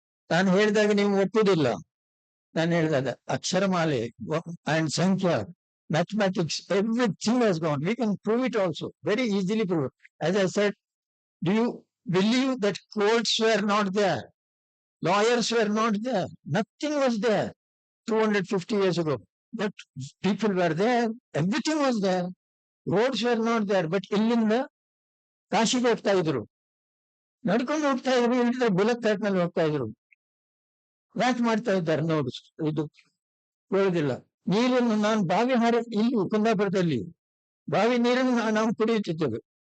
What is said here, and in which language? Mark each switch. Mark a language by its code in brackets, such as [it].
[kn] ನಾನು ಹೇಳಿದಾಗ ನೀವು ಒಪ್ಪುದಿಲ್ಲ. ನಾನು ಹೇಳಿದಾಗ ಅಕ್ಷರಮಾಲೆ ಅಂಡ್ ಸಂಖ್ಯಾ, mathematics, [en] everything has gone. We can prove it also, very easily prove it. As I said, do you believe that courts were not there? Lawyers were not there. Nothing was there 250 years ago. But people were there. Everything was there. Roads were not there. [kn] But ಇಲ್ಲಿಂದ ಕಾಶಿಗೆ ಹೋಗ್ತಾ ಇದ್ರು, ನಡ್ಕೊಂಡು ಹೋಗ್ತಾ ಇದ್ರು. ಇಲ್ಲಿಂದ bullet track ನಲ್ಲಿ ಹೋಗ್ತಾ ಇದ್ರು. ಯಾಕೆ ಮಾಡ್ತಾ ಇದ್ದಾರೆ ನೋಡು. ಇದು ಹೇಳುದಿಲ್ಲ. ನೀರನ್ನು ನಾನು ಬಾವಿ ಇಲ್ಲಿ ಕುಂದಾಪುರದಲ್ಲಿ ಬಾವಿ ನೀರನ್ನು ನಾವು ಕುಡಿಯುತ್ತಿದ್ದೇವೆ.